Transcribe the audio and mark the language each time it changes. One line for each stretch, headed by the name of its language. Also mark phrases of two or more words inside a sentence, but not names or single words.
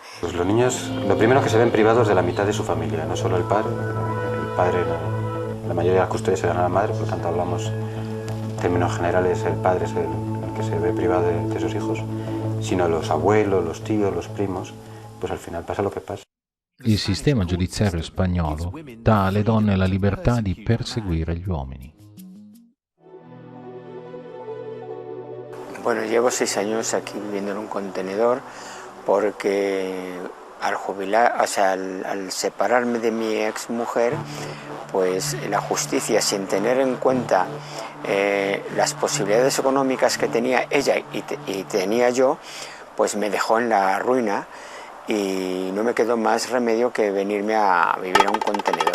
Spanish: Pues los niños, lo primero es que se ven privados de la mitad de su familia, no solo el padre, la mayoría de las custodias se dan a la madre, por lo tanto hablamos en términos generales, el padre es el que se ve privado de sus hijos, sino los abuelos, los tíos, los primos, pues al final pasa lo que pasa.
Italian: Il sistema giudiziario spagnolo dà alle donne la libertà di perseguire gli uomini.
Spanish: Bueno, llevo 6 años aquí viviendo en un contenedor porque al jubilar, o sea, al separarme de mi ex mujer, pues la justicia, sin tener en cuenta las posibilidades económicas que tenía ella y tenía yo, pues me dejó en la ruina y no me quedó más remedio que venirme a vivir a un contenedor.